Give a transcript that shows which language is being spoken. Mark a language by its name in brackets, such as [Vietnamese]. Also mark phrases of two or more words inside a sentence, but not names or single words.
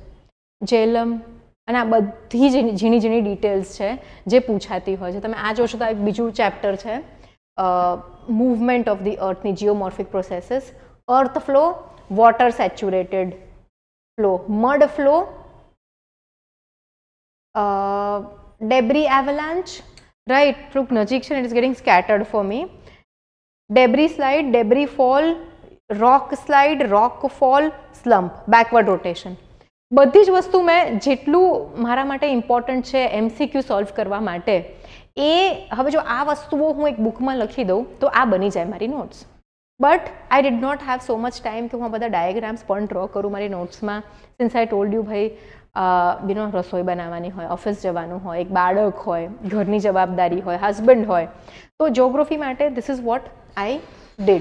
[Gujarati] જેલમ, અને આ બધી જ ઝીણી ઝીણી ડિટેલ્સ છે જે પૂછાતી હોય છે. તમે આ જોશો તો આ એક બીજું ચેપ્ટર છે, [English] movement of the earth geomorphic processes. earth flow, water saturated flow, mud flow, debris avalanche, right? [Gujarati] થોડુંક નજીક છે, [English] it is getting scattered for me. Debris slide, debris fall, rock slide, rock fall, slump, backward rotation. [Gujarati] બધી જ વસ્તુ મેં જેટલું મારા માટે ઇમ્પોર્ટન્ટ છે MCQ સોલ્વ કરવા માટે, એ હવે જો આ વસ્તુઓ હું એક બુકમાં લખી દઉં તો આ બની જાય મારી નોટ્સ. [English] but I did not have so much time [Gujarati] કે હું આ બધા ડાયાગ્રામ્સ પણ ડ્રો કરું મારી નોટ્સમાં. [English] since I told you [Gujarati] ભાઈ રસોઈ બનાવવાની હોય, ઓફિસ જવાનું હોય, એક બાળક હોય, ઘરની જવાબદારી હોય, હસબન્ડ હોય, તો જોગ્રાફી માટે [English] this is what I did.